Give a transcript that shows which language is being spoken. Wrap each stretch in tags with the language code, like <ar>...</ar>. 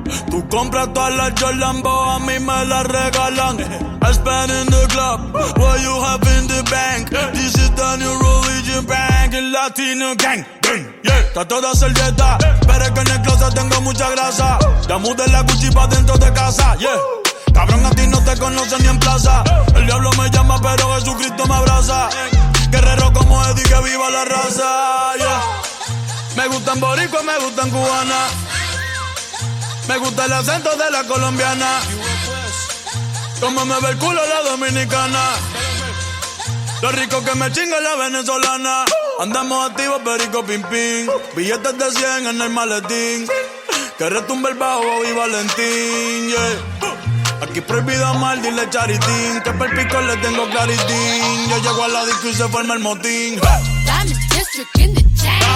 <es>Tú compras todas las Jordan, a mí me las regalan.</es> <en>I spend in the club, what you have in the bank. This is the new religion bank, el Latino gang.</en> <es>Yeah, trato de hacer dieta, pero es que en el closet tengo mucha grasa. Ya mudé la Gucci pa' dentro de casa, yeah. Cabrón, a ti no te conocen ni en plaza. El diablo me llama, pero Jesucristo me abraza. Guerrero como Eddie, que viva la raza, yeah. Me gustan boricua, me gustan cubana. Me gusta el acento de la colombiana. Como me ve el culo la dominicana. Lo rico que me chinga la venezolana. Andamos activos, perico, pim, pim. Billetes de 100 en el maletín. Que retumbe el bajo y Valentín, yeah. Aquí prohibido amar, dile charitín. Que per pico le tengo claritín. Yo llego a la disco y se forma el motín.</es> <en>Diamond District in the chain.</en>